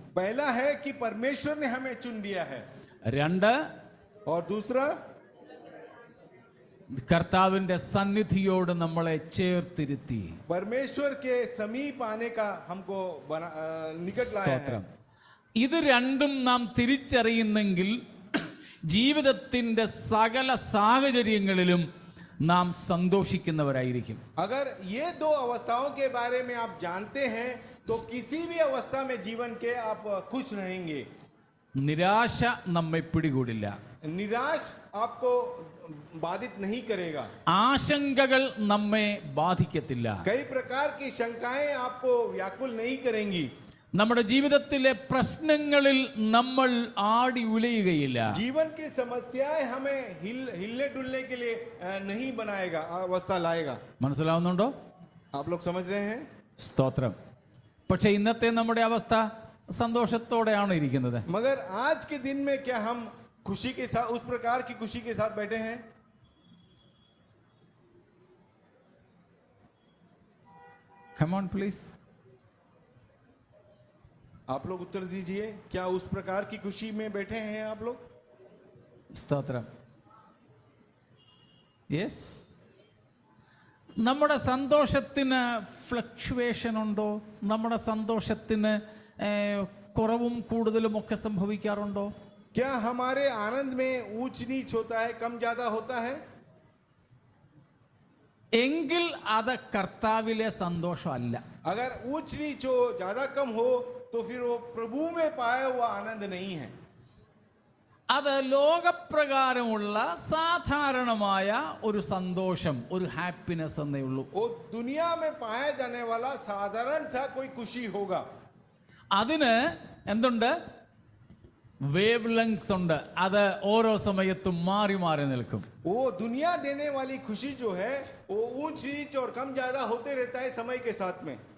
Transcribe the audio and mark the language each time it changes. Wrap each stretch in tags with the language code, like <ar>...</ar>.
<hi>पहला है कि परमेश्वर ने हमें चुन लिया है. 2, और दूसरा</hi> <ml>കർത്താവിന്റെ സന്നിധിയോട് നമ്മളെ ചേർത്തിരുത്തി.</ml> <hi>परमेश्वर के समीप आने का हमको निकट लाया है.</hi> <ml>സ്തോത്രം. ഇത് രണ്ടും നാം തിരിച്ചറിയുന്നെങ്കിൽ ജീവിതത്തിന്റെ സകല സാഹചര്യങ്ങളിലും നാം സന്തോഷിക്കുന്നവരായിരിക്കും.</ml> <hi>अगर ये दो अवस्थाओं के बारे में आप जानते हैं तो किसी भी अवस्था में जीवन के आप खुश रहेंगे.</hi> <ml>നിരാശ നമ്മെ പിടികൂടില്ല.</ml> <hi>निराश आपको बाधित नहीं करेगा.</hi> <ml>ആശങ്കകൾ നമ്മെ ബാധിക്കത്തില്ല.</ml> <hi>कई प्रकार की शंकाएं आपको व्याकुल नहीं करेंगी.</hi> <ml>നമ്മുടെ ജീവിതത്തിലെ പ്രശ്നങ്ങളിൽ നമ്മൾ ആടി ഉലയുകയില്ല.</ml> <hi>जीवन की समस्याएं हमें हिलने डुलने के लिए नहीं बनाएगा, अवस्था लाएगा.</hi> <ml>മനസ്സിലാവുന്നുണ്ടോ?</ml> <hi>आप लोग समझ रहे हैं?</hi> <ml>സ്തോത്രം. പക്ഷെ ഇന്നത്തെ നമ്മുടെ അവസ്ഥ സന്തോഷത്തോടെയാണ് ഇരിക്കുന്നത്.</ml> <hi>मगर आज के दिन में क्या हम खुशी के साथ, उस प्रकार की खुशी के साथ बैठे हैं?</hi> <en>Come on please.</en> <hi>आप लोग उत्तर दीजिए, क्या उस प्रकार की खुशी में बैठे हैं आप लोग?</hi> <ml>സ്തോത്രം.</ml> <en>Yes.</en> <ml>നമ്മുടെ സന്തോഷത്തിന് ഫ്ലക്ച്വേഷൻ ഉണ്ടോ? നമ്മുടെ സന്തോഷത്തിന് കുറവും കൂടുതലും ഒക്കെ സംഭവിക്കാറുണ്ടോ?</ml> <hi>क्या हमारे आनंद में ऊंच नीच होता है, कम ज्यादा होता है?</hi> <ml>എങ്കിൽ അത് കർത്താവിലെ സന്തോഷമല്ല.</ml> <hi>अगर ऊंच नीच हो, ज्यादा कम हो, तो फिर वो प्रभु में पाया हुआ आनंद नहीं है.</hi> <ml>അത് ലോകപ്രകാരമുള്ള സാധാരണമായ ഒരു സന്തോഷം, ഒരു ഹാപ്പിനെസ് എന്നേ ഉള്ളൂ.</ml> <hi>वो दुनिया में पाया जाने वाला साधारण सा कोई खुशी होगा.</hi> <ml>അതിന് എന്തുണ്ട്? വേവ് ലെങ്സ് ഉണ്ട്. അത് ഓരോ സമയത്തും മാറി മാറി നിൽക്കും.</ml> <hi>वो दुनिया देने वाली खुशी जो है वो ऊंच नीच और कम ज्यादा होते रहता है समय के साथ में.</hi>